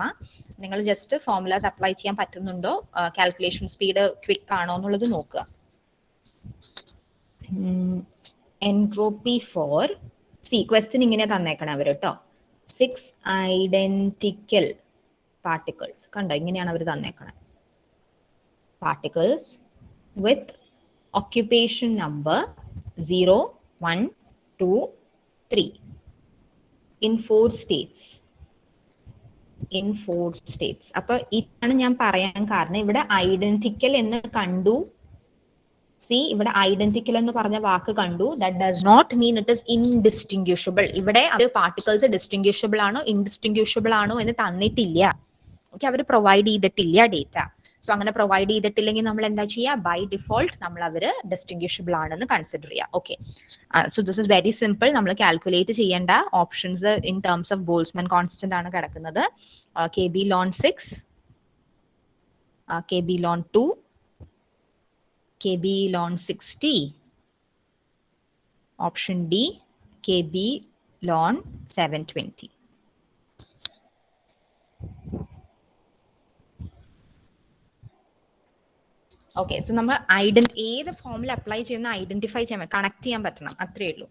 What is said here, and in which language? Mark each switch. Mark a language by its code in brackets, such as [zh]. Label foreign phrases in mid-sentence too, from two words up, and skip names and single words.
[ml] നിങ്ങൾ [en] just formulas apply [ml] ചെയ്യാൻ പറ്റുന്നുണ്ടോ, [en] calculation speed quick [ml] ആണോ എന്നുള്ളത് നോക്കുക. [en] entropy for question [ml] ഇങ്ങനെ തന്നേക്കണം അവർ കേട്ടോ. 6 [en] identical particles [ml] കണ്ടോ, ഇങ്ങനെയാണ് അവർ തന്നേക്കണത്. [en] particles with occupation number 0, 1, 2, 3 in 4 states. [ml] അപ്പൊ ഇതാണ് ഞാൻ പറയാൻ കാരണം. ഇവിടെ ഐഡന്റിക്കൽ എന്ന് കണ്ടു. ഇവിടെ ഐഡന്റിക്കൽ എന്ന് പറഞ്ഞ വാക്ക് കണ്ടു. [en] That does not mean it is indistinguishable. [ml] ഇവിടെ അവർ പാർട്ടിക്കിൾസ് ഡിസ്റ്റിങ്വിഷബിൾ ആണോ ഇൻഡിസ്റ്റിങ്വിഷബിൾ ആണോ എന്ന് തന്നിട്ടില്ല. ഓക്കെ, അവർ പ്രൊവൈഡ് ചെയ്തിട്ടില്ല ഡേറ്റ. സോ അങ്ങനെ പ്രൊവൈഡ് ചെയ്തിട്ടില്ലെങ്കിൽ നമ്മൾ എന്താ ചെയ്യുക, [en] by default [ml] നമ്മൾ അവര് ഡിസ്റ്റിങ്വിഷബിൾ ആണെന്ന് കൺസിഡർ ചെയ്യുക. [en] Okay, so this is very simple. [ml] നമ്മൾ കാൽക്കുലേറ്റ് ചെയ്യേണ്ട [en] options in terms of Boltzmann constant [ml] ആണ് കിടക്കുന്നത്. [en] KB ln 6, KB ln 2, KB ln 60, ഓപ്ഷൻ D KB ln 720. [ml] ഓക്കെ, സോ നമ്മൾ ഏത് ഫോമിൽ അപ്ലൈ ചെയ്യുന്ന ഐഡന്റിഫൈ ചെയ്യാൻ കണക്ട് ചെയ്യാൻ പറ്റണം, അത്രയേ ഉള്ളൂ.